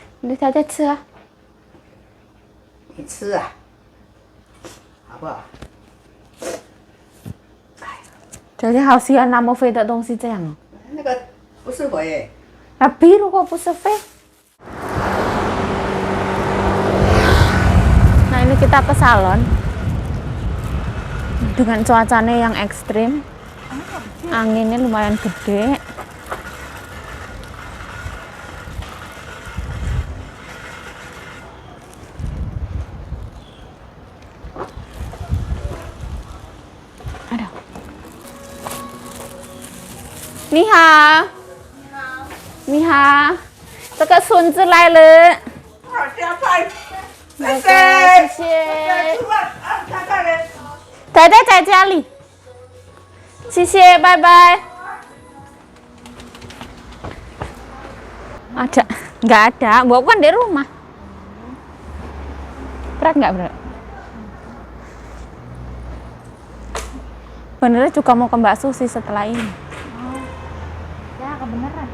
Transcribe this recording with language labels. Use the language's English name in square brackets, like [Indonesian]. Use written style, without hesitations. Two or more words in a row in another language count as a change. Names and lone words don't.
[Chinese] 你大家吃啊。你吃啊，好不好？大家好喜欢那么肥的东西这样哦。那个不是肥耶。 [Indonesian] Tapi [Chinese] 如果不是肥。 [Indonesian] Nah ini kita ke salon dengan cuacanya yang ekstrim, anginnya lumayan gede. Aduh. [Chinese] 你好。你好，这个孙子来了。加菜，谢谢。太太在家里。谢谢，拜拜。Ada? [Indonesian] Nggak ada. Bawa kan di rumah. Berat nggak berat? Benernya juga mau ke Mbak Susi setelah ini. Ya kebeneran.